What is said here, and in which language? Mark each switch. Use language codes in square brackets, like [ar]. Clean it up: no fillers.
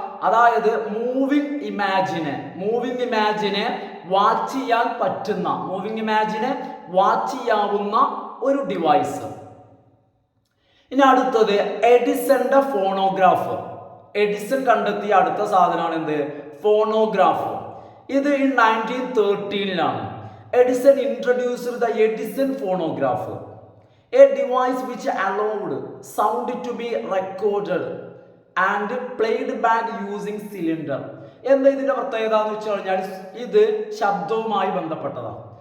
[ml] അതായത് moving ഇമാജിനെ watch ചെയ്യാൻ പറ്റുന്ന, മൂവിങ് ഇമാജിനെ വാച്ച് ചെയ്യാവുന്ന ഒരു ഡിവൈസ്. ഇനി അടുത്തത് എഡിസന്റെ ഫോണോഗ്രാഫ്. എഡിസൺ കണ്ടെത്തിയ അടുത്ത സാധനമാണ് എന്ത്? ഫോണോഗ്രാഫ്. [en] ഇത് 1913 Edison introduced the Edison phonograph, a device which allowed sound to be recorded and played back using cylinder. [ml] എന്താ ഇതിന്റെ പ്രത്യേകത എന്ന് വെച്ച് കഴിഞ്ഞാൽ ഇത് ശബ്ദവുമായി ബന്ധപ്പെട്ടതാണ്.